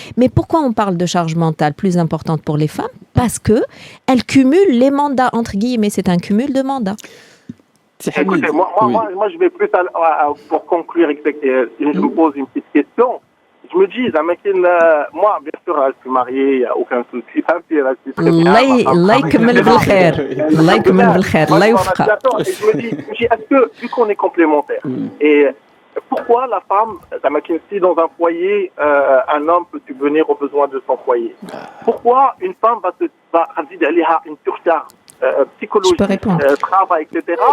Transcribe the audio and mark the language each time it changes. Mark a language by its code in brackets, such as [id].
[fr] Mais pourquoi on parle de charge mentale plus importante pour les femmes ? Parce qu'elles cumulent les mandats, entre guillemets, c'est un cumul de mandats. Écoutez, moi, je vais plus pour conclure, je me pose une petite question. Je me dis, moi, bien sûr, je suis marié, il n'y a aucun souci. [ar] Allah يكمل بالخير. الله يكمل بالخير. الله يوفقك. [fr] Et je me dis, est-ce que, vu qu'on est complémentaires, et pourquoi la femme, si dans un foyer, un homme peut subvenir aux besoins de son foyer, pourquoi une femme va aller à une surcharge psychologique, travail, etc.